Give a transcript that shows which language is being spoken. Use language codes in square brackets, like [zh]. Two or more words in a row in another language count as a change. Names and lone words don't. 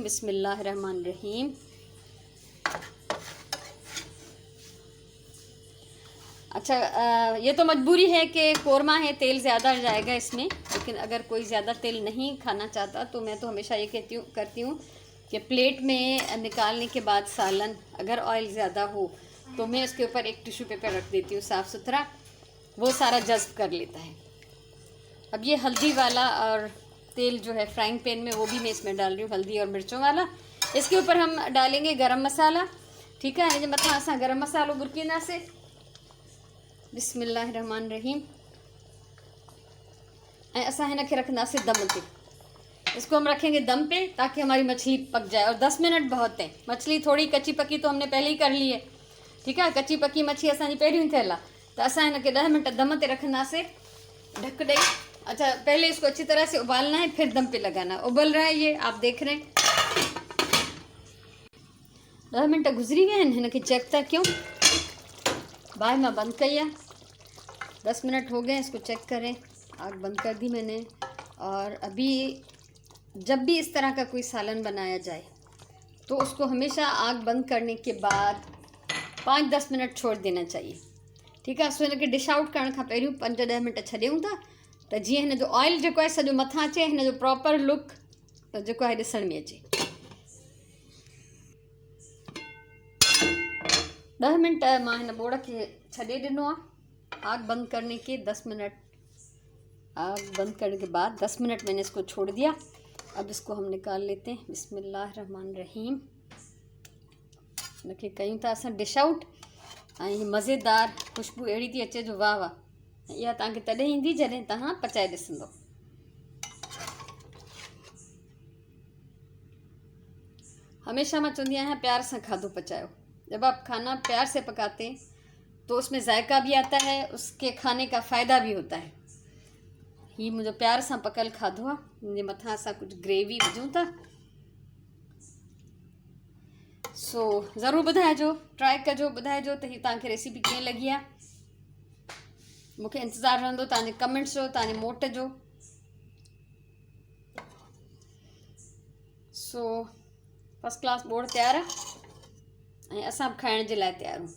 [ur] بسم اللہ الرحمن الرحیم۔ اچھا یہ تو مجبوری ہے کہ قورمہ ہے، تیل زیادہ جائے گا اس میں، لیکن اگر کوئی زیادہ تیل نہیں کھانا چاہتا تو میں تو ہمیشہ یہ کرتی ہوں کہ پلیٹ میں نکالنے کے بعد سالن اگر آئل زیادہ ہو تو میں اس کے اوپر ایک ٹشو پیپر رکھ دیتی ہوں صاف ستھرا، وہ سارا جذب کر لیتا ہے. اب یہ ہلدی والا اور تیل جو ہے فرائنگ پین میں وہ بھی میں اس میں ڈال رہی ہوں، ہلدی اور مرچوں والا. اس کے اوپر ہم ڈالیں گے گرم مسالہ، ٹھیک ہے. [sd] हिन मथां असां गरम मसालो बुरकींदासीं। बिस्मिल्लाहिर्रहमानिर्रहीम। ऐं असां हिन खे रखंदासीं दम ते। [ur] اس کو ہم رکھیں گے دم پے تاکہ ہماری مچھلی پک جائے، اور 10 منٹ بہت ہے. مچھلی تھوڑی کچی پکی تو ہم نے پہلے ہی کر لی ہے، ٹھیک ہے. [sd] कच्ची पक्की मछली असांजी पहिरियों ही थियल आहे, तो असां हिनखे 10 मिनट दम ते रखंदासीं ढक ॾेई। [ur] اچھا، پہلے اس کو اچھی طرح سے ابالنا ہے، پھر دم پے لگانا ہے. ابل رہا ہے یہ، آپ دیکھ رہے ہیں. [sd] 10 मिनट गुजरी विया आहिनि, हिनखे चेक था क्यों। बाहि मां बंद कई है, [ur] 10 منٹ ہو گئے، اس کو چیک کریں. آگ بند کر دی میں نے. اور ابھی جب بھی اس طرح کا کوئی سالن بنایا جائے تو اس کو ہمیشہ آگ بند کرنے کے بعد 5-10 منٹ چھوڑ دینا چاہیے، ٹھیک ہے. [sd] सो इनके डिश आउट करण खां पहिरियों 5-10 मिनट छॾियूं था, त जीअं हिन जो ऑयल जेको आहे सॼो मथां अचे, हिन जो प्रॉपर लुक जेको आहे ॾिसण में अचे। 10 मिनट मां हिन बोड़ खे छॾे ॾिनो आहे [ur] آگ بند کرنے کے 10 منٹ. آگ بند کرنے کے بعد 10 منٹ میں نے اس کو چھوڑ دیا. اب اس کو ہم نکال لیتے ہیں۔ بسم اللہ الرحمن الرحیم. [sd] इनके कयूं था असां डिश आउट, ऐं मज़ेदार खुशबू अहिड़ी थी अचे जो वाह वाह। इहा तव्हांखे तॾहिं ईंदी जॾहिं तव्हां पचाए ॾिसंदो। हमेशा मैं चवंदी आहियां [ur] پیار سے [sd] खाधो पचायो। [ur] جب آپ کھانا پیار سے پکاتے ہیں تو اس میں ذائقہ بھی آتا ہے، اس کے کھانے کا فائدہ بھی ہوتا ہے. [sd] ही [ur] مجھے پیار سے [sd] पकल खाधो आहे। मुझे मथां असां कुछ ग्रेवी विझूं था। सो ज़रूर ॿुधाइजो, ट्राई कजो, ॿुधाइजो त ही तव्हांखे रेसिपी कीअं लॻी आहे। मूंखे इंतज़ारु रहंदो तव्हांजे कमेंट्स जो, तव्हांजे मोट जो। सो फर्स्ट क्लास बोड़ तयार आहे, ऐं असां बि खाइण जे लाइ तयार आहियूं।